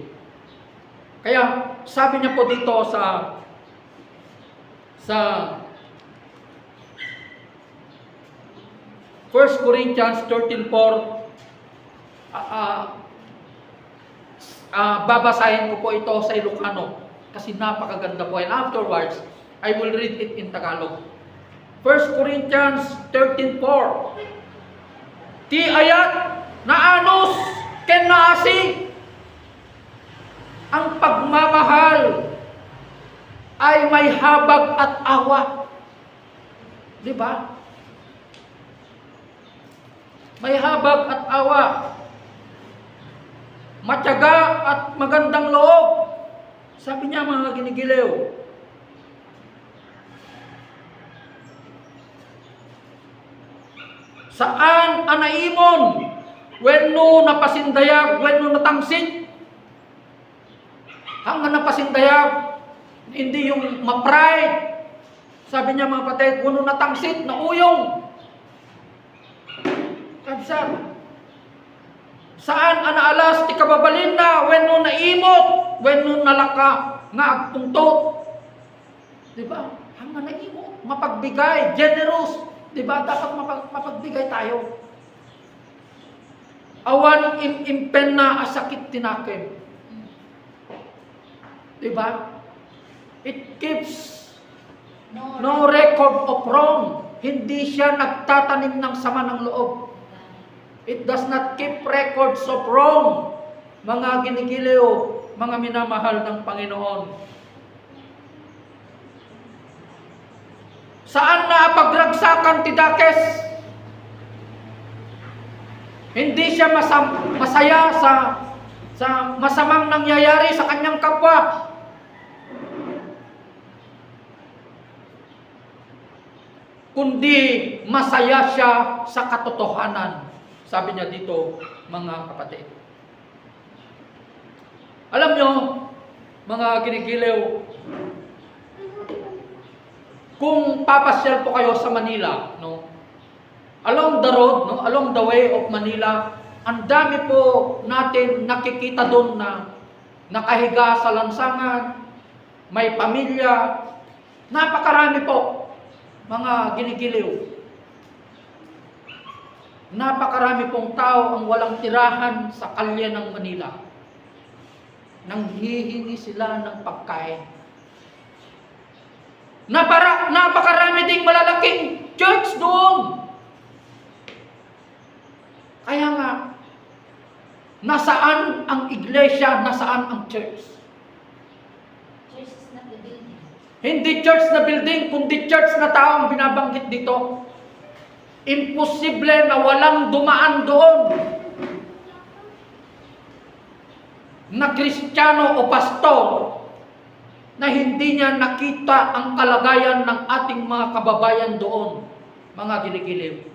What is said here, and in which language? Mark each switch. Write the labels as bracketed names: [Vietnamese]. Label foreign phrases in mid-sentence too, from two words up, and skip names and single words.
[Filipino] Kaya sabi niya po dito sa 1 Corinthians 13:4, babasahin ko po ito sa Ilocano kasi napakaganda po. [English] And afterwards, I will read it in Tagalog. 1 Corinthians 13:4. [Iloko] Ti ayat na anos ken naasi [Filipino] ang pagmamahal ay may habag at awa. Di ba? May habag at awa. Matyaga at magandang loob. Sabi niya mga ginigiliw. [Iloko] Saan anaimon? Wenno napasindayag, wenno natangsit. [Filipino] Hanggang napasindayag, hindi yung ma-pride. Sabi niya mga patid, [Iloko] wenno natangsit, nauyong. Sabi, saan anaalas ti kababalin na, wenno naimot, wenno nalaka, nga agtungtot. [Filipino] Diba? Hanggang naimot, mapagbigay, generous. Diba? Dapat mapagbigay tayo. [Iloko] Awan impen na asakit tinakim. [Filipino] Diba? [English] It keeps no record of wrong. [Filipino] Hindi siya nagtatanim ng sama ng loob. [English] It does not keep records of wrong. [Filipino] Mga ginigiliw, mga minamahal ng Panginoon. [Iloko] Saan na pagragsakan ti Dakes? [Filipino] Hindi siya masaya sa masamang nangyayari sa kanyang kapwa. Kundi masaya siya sa katotohanan. Sabi niya dito, mga kapatid. Alam nyo, mga ginigiliw, kung papasyal po kayo sa Manila, no? [English] Along the road, no? Along the way of Manila, [Filipino] ang dami po natin nakikita doon na nakahiga sa lansangan, may pamilya, napakarami po, mga ginigiliw. Napakarami pong tao ang walang tirahan sa kalye ng Manila. Nanghihingi sila ng pagkain. Napakarami ding malalaking church doon. Kaya nga, nasaan ang iglesia, nasaan ang church? [English] Church is not the building. [Filipino] Hindi church na building, kundi church na tao ang binabanggit dito. Imposible na walang dumaan doon na Kristiyano o pastor na hindi niya nakita ang kalagayan ng ating mga kababayan doon, mga ginigiliw.